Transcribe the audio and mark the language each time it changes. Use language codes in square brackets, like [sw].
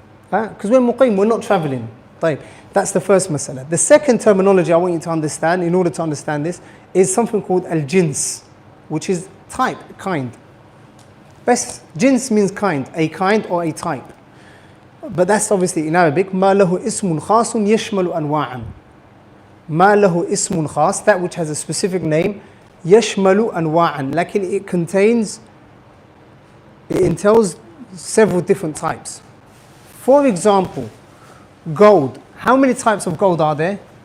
[en] Because we're muqim, we're not traveling. [ar] طيب. [en] That's the first masala. The second terminology I want you to understand, in order to understand this, is something called al-jins, which is type, kind. Best, jins means kind, a kind or a type. But that's obviously in Arabic. [ar] ما له اسم خاص يشمل أنواعا. ما له اسم خاص, [en] that which has a specific name, [ar] يشمل أنواعا. [en] Like it contains, it entails several different types. For example, gold. How many types of gold are there?